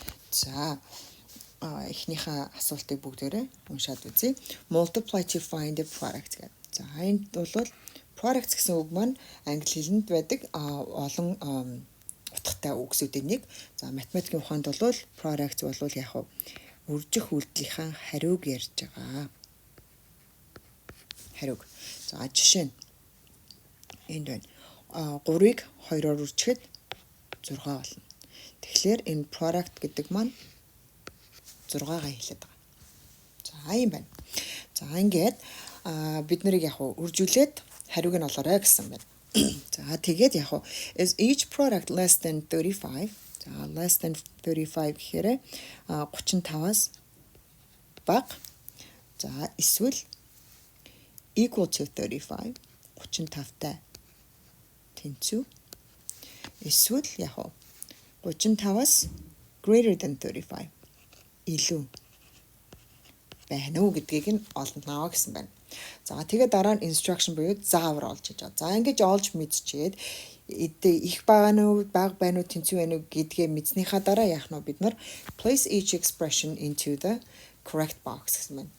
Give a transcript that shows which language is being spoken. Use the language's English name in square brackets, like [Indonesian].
[Mongolian] За эхнийхээ асуултыг бүгдээрээ уншаад үзье. [English] Multiply to find a product [Mongolian] гэдэг. За энд бол products гэсэн үг маань англи хэлэнд байдаг олон утгатай үгсүүдийн нэг. За математикийн ухаанд бол products бол яг үржих үйлдэлийнхаа хариуг ярьж байгаа. Хариуг. За жишээ нь энд байна. 3-ыг 2-оор үржихэд 6 болно. Тэгэхээр энэ product гэдэг маань 6-гаа хэлээд байгаа. За юм байна. За ингээд бид нарыг яг үржүүлээд хариуг нь олоорой гэсэн байна. За тэгээд яг [English] is each product less than 35. [Mongolian] За [English] less than [Mongolian] 35 гэхээр 35-аас бага. За эсвэл [English] equal to [Mongolian] 35. 35-тай тэнцүү. Эсвэл яг 35-аас [English] greater than [Mongolian] 35. илүү байна уу гэдгийг нь олно гэсэн байна. За тэгээд дараа нь instruction буюу заавар олж хийж байгаа. За ингэж олж мэдчихэд их байгаа нь бага байна уу тэнцүү байна уу гэдгээ мэдснийхаа дараа яах нь бид нар [English] place each expression into the correct box [Mongolian] гэсэн байна.